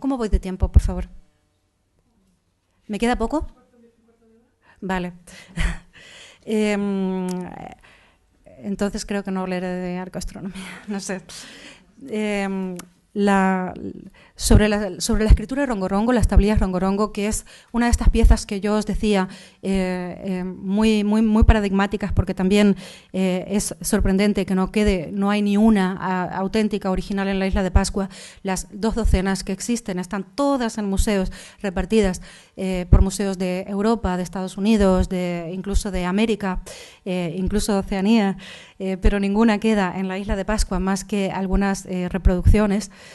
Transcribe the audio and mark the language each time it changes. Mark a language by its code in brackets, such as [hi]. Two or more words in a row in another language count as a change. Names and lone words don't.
[es] ¿Cómo voy de tiempo, por favor? ¿Me queda poco? Vale. Entonces creo que no hablaré de arcoastronomía, no sé. Sobre la escritura rongo-rongo, las tablillas rongo-rongo, que es una de estas piezas que yo os decía, muy paradigmáticas, porque también es sorprendente que no hay ni una auténtica original en la isla de Pascua. Las 2 docenas que existen están todas en museos, repartidas por museos de Europa, de Estados Unidos, incluso de América, incluso de Oceanía, pero ninguna queda en la isla de Pascua, más que algunas reproducciones.